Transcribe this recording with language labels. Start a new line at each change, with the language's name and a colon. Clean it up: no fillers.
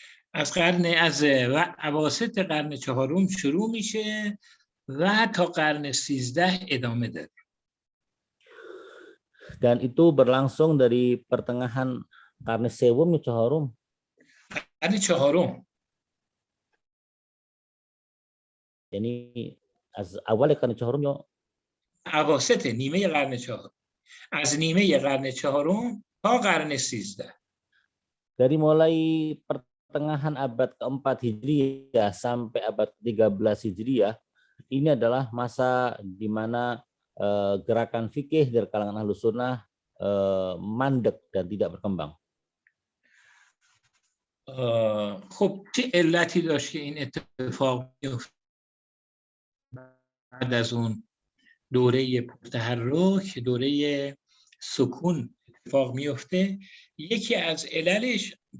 Persian: از اواسط قرن چهارم شروع میشه و تا قرن 13 ادامه داره.
Indonesian: Dan itu berlangsung dari pertengahan
Persian: قرن سوم یا چهارم؟ قرن چهارم. یعنی از اول قرن چهارم یا اواسط نیمه قرن چهارم. از نیمه قرن چهارم تا قرن 13.
Indonesian: Dari mulai pertengahan abad keempat Hijriah sampai abad 13 Hijriah, ini adalah masa di mana gerakan fikih dari kalangan Ahlus Sunnah mandek dan tidak berkembang.
Persian: خب چه علتی داشت که این اتفاق میفته بعد از اون دوره پرتحرک، دوره سکون اتفاق میفته؟ یکی از عللش